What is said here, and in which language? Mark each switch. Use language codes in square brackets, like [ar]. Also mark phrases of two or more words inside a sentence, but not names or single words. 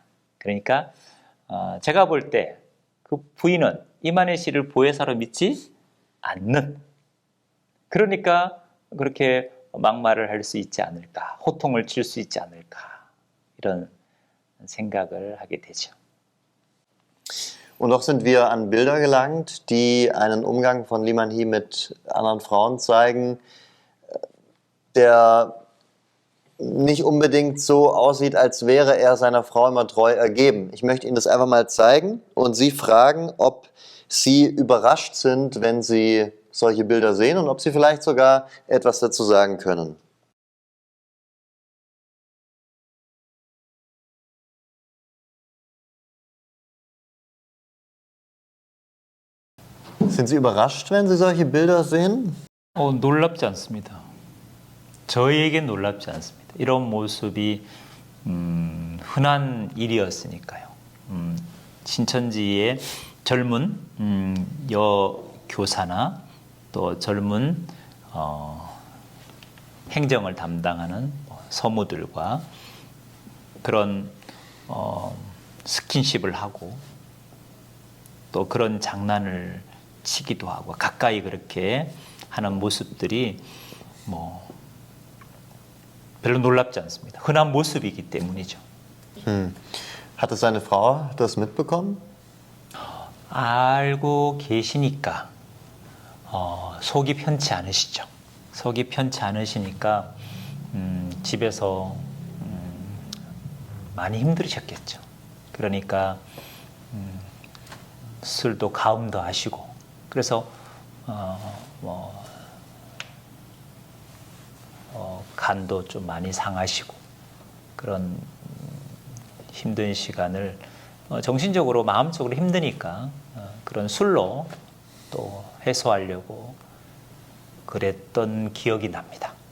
[ko] 그러니까 제가 볼 때 그 부인은 이만희 씨를 보혜사로 믿지 않는, 그러니까 그렇게 막말을 할 수 있지 않을까, 호통을 칠 수 있지 않을까, 이런 생각을 하게 되죠. [de] Und doch sind wir an Bilder gelangt, die einen Umgang von Liman Hee mit anderen Frauen zeigen, der nicht unbedingt so aussieht, als wäre er seiner Frau immer treu ergeben. Ich möchte Ihnen das einfach mal zeigen und Sie fragen, ob Sie überrascht sind, wenn Sie solche Bilder sehen und ob Sie vielleicht sogar etwas dazu sagen können. Sind Sie überrascht, wenn Sie solche Bilder sehen? [ko] 놀랍지 않습니다. 저희에겐 놀랍지 않습니다. 이런 모습이 흔한 일이었으니까요. 신천지의 젊은 여교사나 또 젊은 행정을 담당하는 서무들과 그런 스킨십을 하고 또 그런 장난을 치기도 하고 가까이 그렇게 하는 모습들이 별로 놀랍지 않습니다. 흔한 모습이기 때문이죠. [de] Hatte seine Frau das mitbekommen? [ko] 알고 계시니까 속이 편치 않으시죠. 속이 편치 않으시니까 집에서 많이 힘들으셨겠죠. 그러니까 술도 가음도 하시고 그래서 간도 좀 많이 상하시고 그런 힘든 시간을 정신적으로 마음적으로 힘드니까 그런 술로 또 해소하려고 그랬던 기억이 납니다.